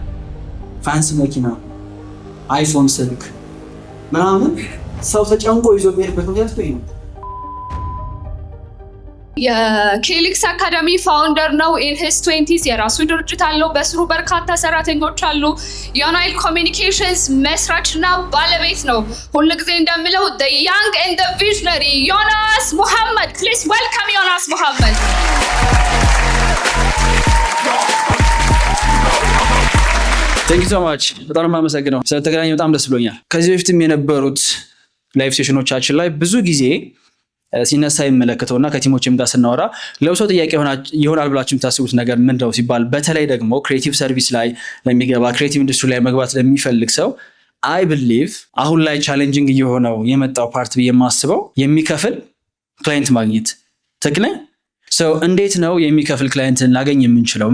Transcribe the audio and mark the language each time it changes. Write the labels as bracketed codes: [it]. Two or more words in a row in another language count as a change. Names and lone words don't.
[am] ፋንስ መኪና፣ አይፎን ስልክ ምናምን ሰው ተጨንቆ ይዞ የሚሄድበት ምክንያት ነው። የኬሊክስ አካዳሚ ፋውንደር ነው። [en] in his 20s [am] የራሱ ድርጅት አለው። በስሩ በርካታ ሰራተኞች አሉ። ዮናይል ኮሚኒኬሽንስ መስራችና ባለቤት ነው። ሁሉ ጊዜ እንደምለው [en] the young and the visionary [am] ዮናስ ሙሐመድ። [en] please welcome [am] ዮናስ ሙሐመድ። [en] Thank you so much። [am] በጣም የማመሰግነው ስለተገናኘን በጣም ደስ ብሎኛል። ከዚህ በፊትም የነበሩት ላይቭ ሴሽኖቻችን ላይ ብዙ ጊዜ ሲነሳ ይመለከተውና ከቲሞችም ጋር ስናወራ ለብሶ ጥያቄ ይሆናል ብላችሁ የምታስቡት ነገር ምንድነው ሲባል በተለይ ደግሞ [en] creative service [am] ላይ ለሚገባ [en] creative industry [am] ላይ መግባት ለሚፈልግ ሰው [en] I believe [am] አሁን ላይ ቻሌንጂንግ እየሆነው የመጣው ፓርት ብዬ የማስበው የሚከፍል ክላይንት ማግኘት ትክክል ነው። ሰው እንዴት ነው የሚከፍል ክላይንትን ላገኝ የምንችለው?